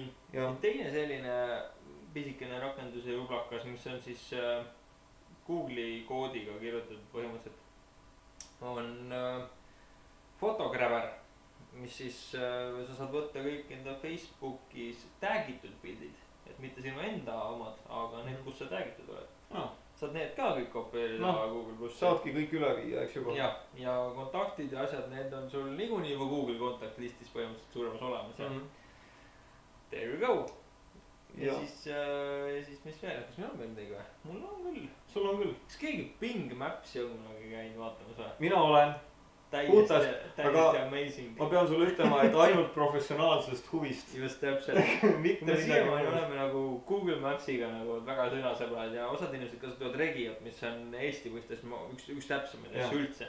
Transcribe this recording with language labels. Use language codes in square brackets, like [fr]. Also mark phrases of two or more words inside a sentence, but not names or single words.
[et] Teine selline pisikene rakenduse jublakas, mis on siis Google'i koodiga kirjutatud põhimõtteliselt, on Photographer, mis siis sa saad võtta kõik enda Facebookis tagitud pildid, et mitte sinu enda omad, aga need, kus sa tagitud oled. Saad need ka kõik kopeerida Google Plussi. Saadki kõik üle viia, eks juba. Ja kontaktid ja asjad, need on sul niikuinii juba Google kontaktlistis põhimõtteliselt suuremas olemas. [en] There you go. [et] Ja siis mis veel, kas meil on veel midagi või? Mul on küll. Sul on küll. Kas keegi Bing Maps'i on kunagi käinud vaatamas või? Mina olen. Täiesti amazing. Ma pean sulle ütlema, et ainult professionaalsest huvist. Just täpselt. Me siiamaani oleme nagu Google Maps'iga nagu väga sõnasõbrad ja osad inimesed kasutavad Regiot, mis on Eesti mõistes üks täpsemaid asju üldse.